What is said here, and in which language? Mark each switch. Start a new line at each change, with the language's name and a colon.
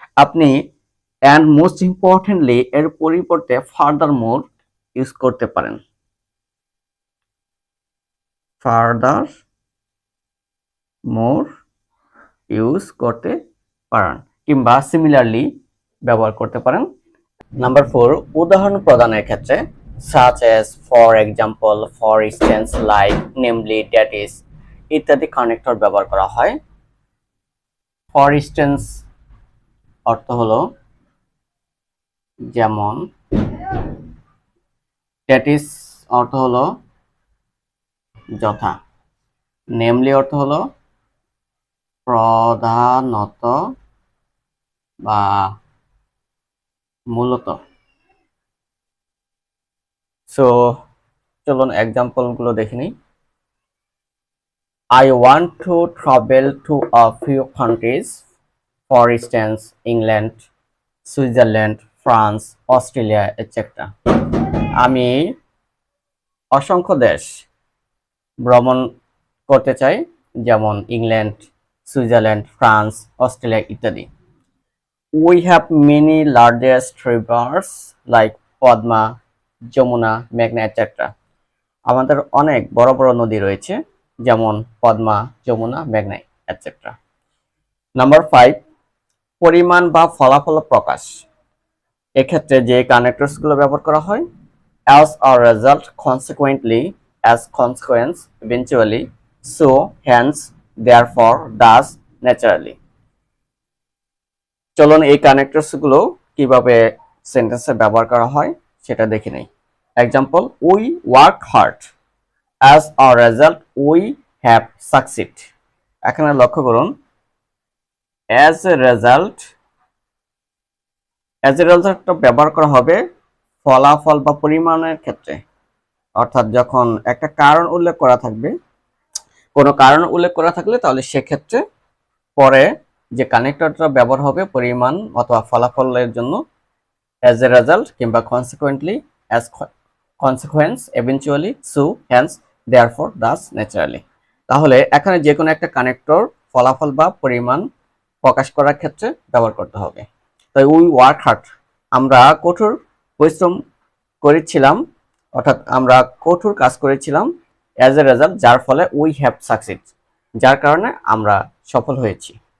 Bangla: আপনি and most importantly এর পরিবর্তে ফার্দার মোর ইউজ করতে পারেন। ফার্দার মোর ইউজ করতে পারেন কিংবা সিমিলারলি ব্যবহার করতে পারেন। নাম্বার 4, উদাহরণ প্রদানের ক্ষেত্রে
English: such as, for example, for instance, like, namely, that is
Bangla: ইত্যাদি কানেক্টর ব্যবহার করা হয়। ফর ইনস্ট্যান্স অর্থ হলো যেমন, that is অর্থ হলো যথা, নেমলি অর্থ হলো প্রধানত বা মূলত। সো চলুন এক্সাম্পল গুলো দেখে নিই।
English: I want to travel to a few countries, for instance, England, Switzerland, France, Australia, etc.
Bangla: আমি অসংখ্য দেশ ভ্রমণ করতে চাই, যেমন ইংল্যান্ড, সুইজারল্যান্ড, ফ্রান্স, অস্ট্রেলিয়া ইত্যাদি।
English: We have many largest rivers like Padma, Jamuna, মেঘনা, etc.
Bangla: আমাদের অনেক বড় বড় নদী রয়েছে, যেমন পদ্মা, যমুনা, মেঘনা, etc. নাম্বার 5, পরিমাণ বা ফলাফল প্রকাশ। এক্ষেত্রে যে কানেক্টরস গুলো ব্যবহার করা হয়,
English: as a result, consequently, as consequence, eventually, so, hence, therefore, thus, naturally.
Bangla: চলুন এই কানেক্টরস গুলো কিভাবে সেন্টেন্সে ব্যবহার করা হয় সেটা দেখে নেই।
English: Example, we work hard, as a result we have succeed.
Bangla: এখানে লক্ষ্য করুন,
English: as a result
Bangla: ব্যবহার করা হবে ফলাফল বা পরিমাণের ক্ষেত্রে। অর্থাৎ যখন একটা কারণ উল্লেখ করা থাকবে, কোনো কারণ উল্লেখ করা থাকলে তাহলে সেক্ষেত্রে পরে যে কানেক্টরটা ব্যবহার হবে পরিমাণ অথবা ফলাফলের জন্য
English: as a result
Bangla: কিংবা
English: consequently, as consequence eventually so hence therefore thus naturally।
Bangla: তাহলে এখানে যে কোনো একটা কানেক্টর ফলাফল বা পরিমাণ প্রকাশ করার ক্ষেত্রে ব্যবহার করতে হবে। তাই
English: we work hard,
Bangla: আমরা কঠোর পরিশ্রম করেছিলাম, অর্থাৎ আমরা কঠোর কাজ করেছিলাম,
English: as a result
Bangla: যার ফলে
English: we have succeed,
Bangla: যার কারণে আমরা সফল হয়েছি।